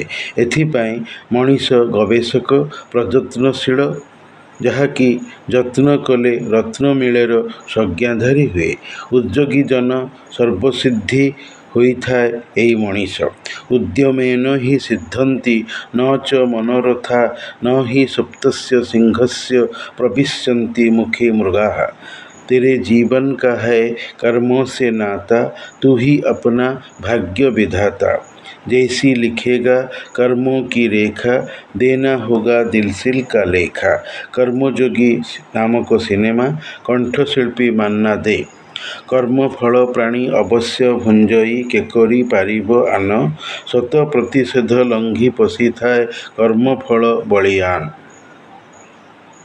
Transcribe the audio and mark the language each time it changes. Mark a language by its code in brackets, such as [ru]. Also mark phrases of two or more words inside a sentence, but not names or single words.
[or] ଏଥିପାଇଁ ମଣିଷ ଗବେଷକ, ପ୍ରଯତ୍ନଶୀଳ, ଯାହାକି ଯତ୍ନ କଲେ ରତ୍ନ ମିଳେର ସଂଜ୍ଞାଧାରୀ ହୁଏ। ଉଦ୍ଯୋଗୀ ଜନ ସର୍ବସିଦ୍ଧି ହୋଇଥାଏ ଏହି ମଣିଷ। [sa] ଉଦ୍ୟମେନ ହି ସିଦ୍ଧନ୍ତି ନ ଚ ମନୋରଥା, ନ ହି ସୁପ୍ତସ୍ୟ ସିଂହସ୍ୟ ପ୍ରବିଶ୍ୟନ୍ତି ମୁଖେ ମୃଗାଃ। [hi] तेरे जीवन का है कर्मों से नाता, तू ही अपना भाग्य विधाता। जैसी लिखेगा कर्मों की रेखा, देना होगा दिलसिल का लेखा। [or] କର୍ମଯୋଗୀ ନାମକ ସିନେମା, କଣ୍ଠଶିଳ୍ପୀ ମାନ୍ନା ଦେ। କର୍ମଫଳ ପ୍ରାଣୀ ଅବଶ୍ୟ ଭୁଞ୍ଜଇ କେକରି ପାରିବ ଆନ, ଶତ ପ୍ରତିଷେଧ ଲଙ୍ଘି ପଶିଥାଏ କର୍ମଫଳ ବଳିୟାନ।